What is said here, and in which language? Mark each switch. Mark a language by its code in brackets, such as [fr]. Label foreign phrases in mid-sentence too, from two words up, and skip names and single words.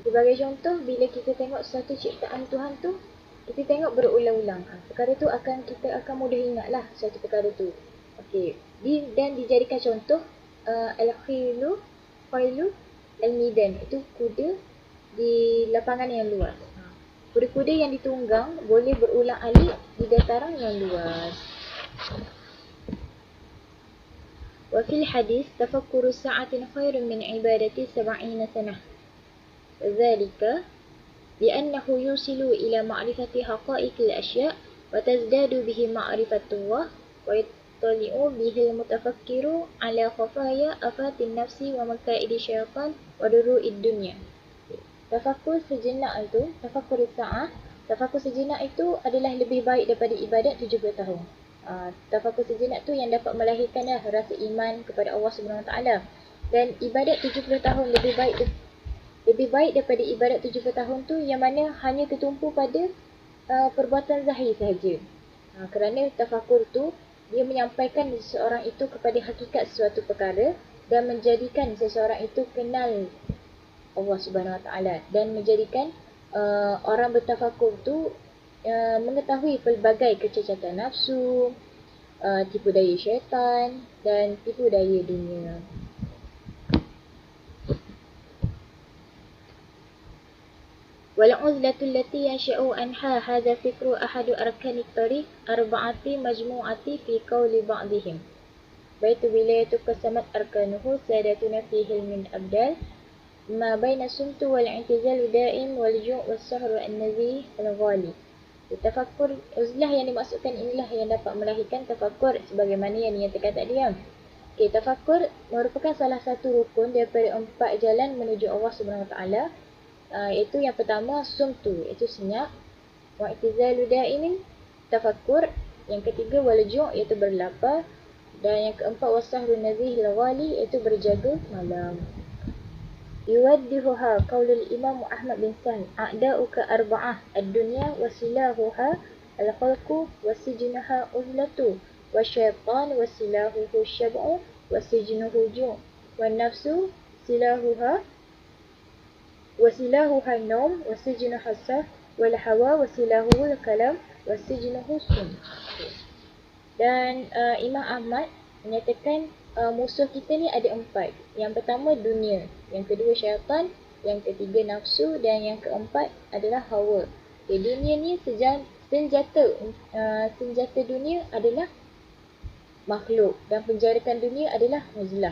[ms] Sebagai contoh, bila kita tengok satu ciptaan Tuhan tu, kita tengok berulang-ulang, perkara tu kita akan mudah ingatlah satu perkara tu. Dan dijadikan contoh [ar] الخيل الميدان, [ms] itu kuda di lapangan yang luas. Kuda-kuda yang ditunggang boleh berulang-alik di dataran yang luas. [ar] وفي الحديث تفكر ساعة خير من عبادة 70 سنة. Dzalika لأنه يوصل إلى معرفة حقائق الأشياء وتزداد به معرفة الله ويطلع به المتفكر على خفايا آفات النفس ومكائد الشيطان ودروء الدنيا. [ms] Tafakur sejenak itu, tafakur sa'ah, tafakur sejenak itu adalah lebih baik daripada ibadat 70 tahun. Tafakur sejenak tu yang dapat melahirkan rasa iman kepada Allah Subhanahu Wa Ta'ala. Dan ibadat 70 tahun lebih baik daripada ibadat 70 tahun tu yang mana hanya tertumpu pada perbuatan zahir sahaja. Kerana tafakur tu dia menyampaikan seseorang itu kepada hakikat sesuatu perkara dan menjadikan seseorang itu kenal Allah Subhanahu Wa Ta'ala, dan menjadikan orang bertafakur tu mengetahui pelbagai kecacatan nafsu, tipu daya syaitan dan tipu daya dunia. [ar] والعزلة التي ينشأ عنها هذا الفكر أحد أركان الطريق أربعة مجموعة في قول بعضهم بيت ولاية قسمت أركانه سادتنا فيه من أبدال ما بين الصمت والاعتزال الدائم والجوع والسهر النزيه الغالي. [ms] Tafakur uzlah yang dimaksudkan inilah yang dapat melahirkan tafakur sebagaimana yang dinyatakan tadi. Tafakur merupakan salah satu rukun daripada 4 jalan menuju Allah Subhanahu Wa Ta'ala. Iaitu yang pertama sumtu, iaitu senyap, [ar] والاعتزال الدائم, tafakur. [ms] Yang ketiga walju', iaitu berlapar, dan yang keempat [ar] والسهر النزيه الليالي, [ms] iaitu berjaga malam. [ar] يوضحها قول الإمام أحمد بن سهل أعداؤك أربعة الدنيا وسلاحها الخلق وسجنها أذلة والشيطان وسلاحه الشبع وسجنه جوع والنفس سلاحها النوم وسجنها السهر والهوى وسلاحه الكلام وسجنه السم. [ms] Dan Imam Ahmad menyatakan musuh kita ni ada 4. Yang pertama dunia, yang kedua syaitan, yang ketiga nafsu, dan yang keempat adalah hawa. Dunia ni senjata dunia adalah makhluk, dan penjarakan dunia adalah uzlah.